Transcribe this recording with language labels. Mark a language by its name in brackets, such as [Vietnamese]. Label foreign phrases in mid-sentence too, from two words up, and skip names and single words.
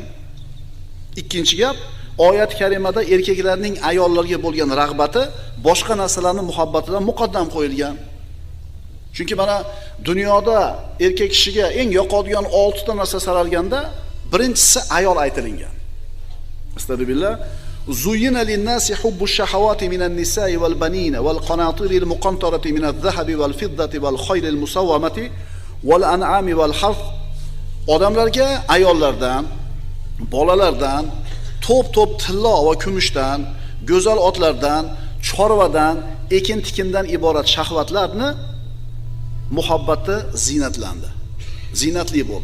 [Uzbek] Ikkinchi gap, oyat karimada erkaklarning ayollarga bo'lgan rag'bati boshqa narsalarning muhabbatidan muqaddam qo'yilgan. Chunki mana dunyoda erkak kishiga eng yoqadigan 6 ta narsa saralganda birinchisi ayol aytilingan. Astagfirullah. [Arabic] زين للناس حب الشهوات من النساء والبنين والقناطير المقنطرة من الذهب والفضة والخيل المسومة والأنعام والحرث. [Uzbek] Odamlarga ayollardan, bolalardan, to'p-to'p tilla va kumushdan, go'zal otlardan, chorvadan, ekin-tikindan iborat shahvatlarni muhabbati zinatlandi. Zinatli bo'ldi.